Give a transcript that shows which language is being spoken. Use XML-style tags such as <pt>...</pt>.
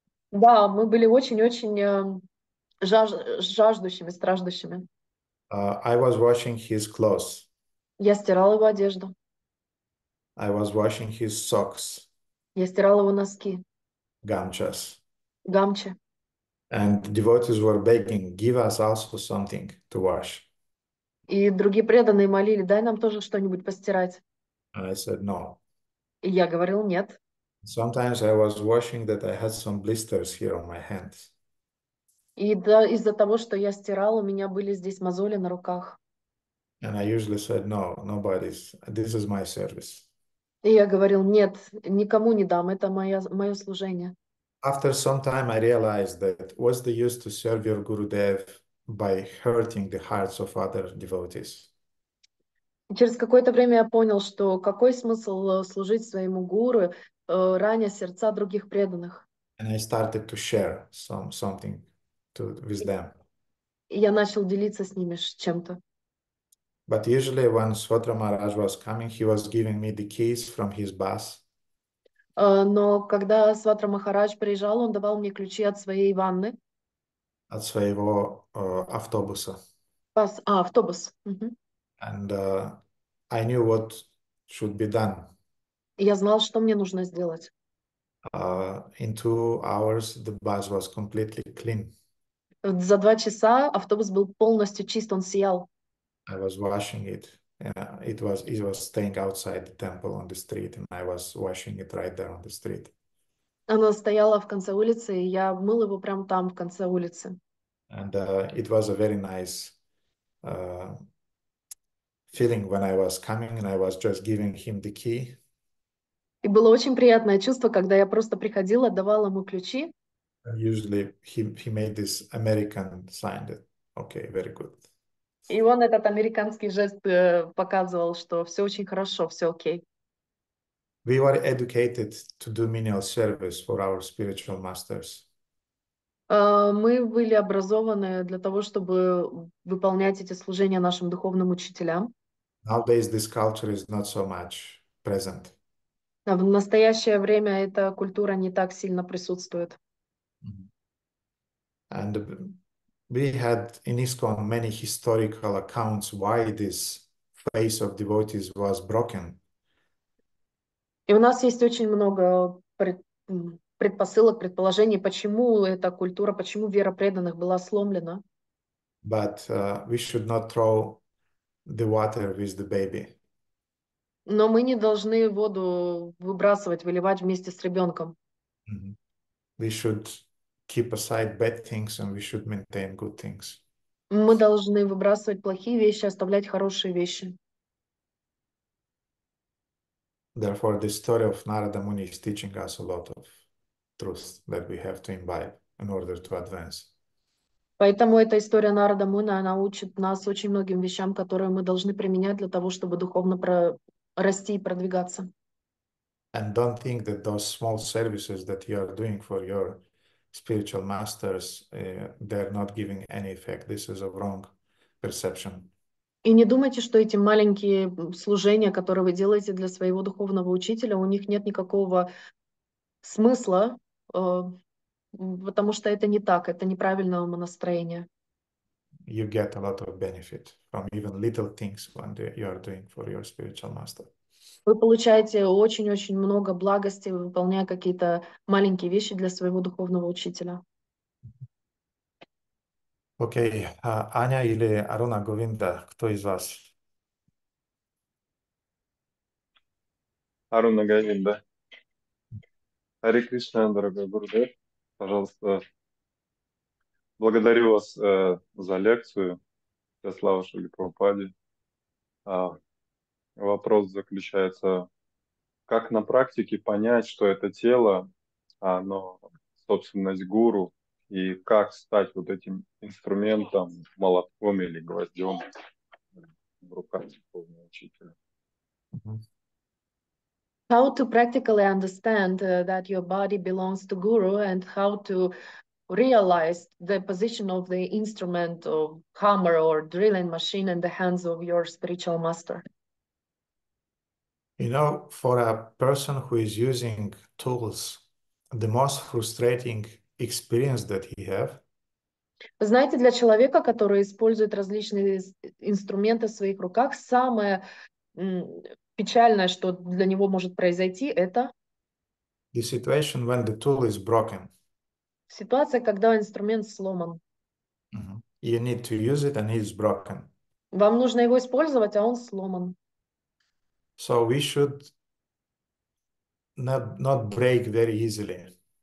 <ru>Да, мы были очень-очень жаждущими, страждущими.</ru> <en>I was washing his clothes.</en> <ru>Я стирала его одежду,</ru> <en>I was washing his socks,</en> <ru>я стирала его носки,</ru> <en>gamchas.</en> <ru>гамчи.</ru> <en>And devotees were begging, give us also something to wash.</en> <ru>И другие преданные молили: дай нам тоже что-нибудь постирать.</ru> <en>And I said, no.</en> <ru>И я говорил: нет.</ru> <en>Sometimes I was washing that I had some blisters here on my hands.</en> <ru>И да, из-за того, что я стирала, у меня были здесь мозоли на руках.</ru> <en>And I usually said, no, this is my service.</en> <ru>И я говорил: нет, никому не дам, это мое служение.</ru> <en>After some time, I realized that what's the use to serve your Gurudev by hurting the hearts of other devotees?</en> <ru>И через какое-то время я понял, что какой смысл служить своему гуру, раня сердца других преданных.</ru> <en>And I started to share something with them.</en> <ru>И я начал делиться с ними чем-то.</ru> <en>But usually when Swadra Maharaj was coming, he was giving me the keys from his bus.</en> <ru>Но когда Сватра Махарадж приезжал, он давал мне ключи от своей ванны. От своего автобуса. Автобус.</ru> <en>And I knew what should be done.</en> <ru>И я знал, что мне нужно сделать.</ru> <en>In 2 hours, the bus was completely clean.</en> <ru>За 2 часа автобус был полностью чист, он сиял.</ru> <en>I was washing it. It was staying outside the temple on the street, and I was washing it right there on the street.</en> <ru>Она стояла в конце улицы, и я мыл его прямо там, в конце улицы.</ru> <en>And it was a very nice feeling when I was coming and I was just giving him the key.</en> <ru>И было очень приятное чувство, когда я просто приходила, отдавала ему ключи.</ru> <en>And usually he made this American sign that, okay, very good.</en> <ru>И он этот американский жест показывал, что все очень хорошо, все окей.</ru> <en>We were educated to do menial service for our spiritual masters.</en> <ru>Мы были образованы для того, чтобы выполнять эти служения нашим духовным учителям.</ru> <en>Nowadays, this culture is not so much present.</en> <ru>А в настоящее время эта культура не так сильно присутствует.</ru> <en>And we had in ISKCON many historical accounts why this face of devotees was broken.</en> <ru>И у нас есть очень много предпосылок, предположений, почему эта культура, почему вера преданных была сломлена.</ru> <en>But we should not throw the water with the baby.</en> <ru>Но мы не должны воду выбрасывать, выливать вместе с ребенком.</ru> <en>We should keep aside bad things and we should maintain good things.</en> <ru>Мы должны выбрасывать плохие вещи, оставлять хорошие вещи.</ru> <en>Therefore, the story of Narada Muni is teaching us a lot of truth that we have to imbibe in order to advance.</en> <ru>Поэтому эта история Нарада Муни, она учит нас очень многим вещам, которые мы должны применять для того, чтобы духовно расти и продвигаться.</ru> <en>And don't think that those small services that you are doing for your spiritual masters, they're not giving any effect. This is a wrong perception.</en> <ru>И не думайте, что эти маленькие служения, которые вы делаете для своего духовного учителя, у них нет никакого смысла, потому что это не так, это неправильное умонастроение.</ru> <en>You get a lot of benefit from even little things when you are doing for your spiritual master.</en> <ru>Вы получаете очень-очень много благости, выполняя какие-то маленькие вещи для своего духовного учителя. Окей, Аня или Аруна Говинда, кто из вас? Аруна Говинда. Харе Кришна, дорогой Гурудев. Пожалуйста, благодарю вас за лекцию. Вся слава Шриле Прабхупаде. Вопрос заключается, как на практике понять, что это тело, оно собственность гуру, и как стать вот этим инструментом, молотком или гвоздем в руках духовного учителя.</ru> <en>How to practically understand that your body belongs to Guru, and how to realize the position of the instrument of hammer or drilling machine in the hands of your spiritual master. You know, for a person who is using tools, the most frustrating experience that he have</en> <ru>Знаете, для человека, который использует различные инструменты в своих руках, самое печальное, что для него может произойти, это</ru> <en>the situation when the tool is broken.</en> <ru>ситуация, когда инструмент сломан.</ru> <en>You need to use it and it's broken.</en> <ru>Вам нужно его использовать, а он сломан.</ru> <en>So we should not break very easily.</en>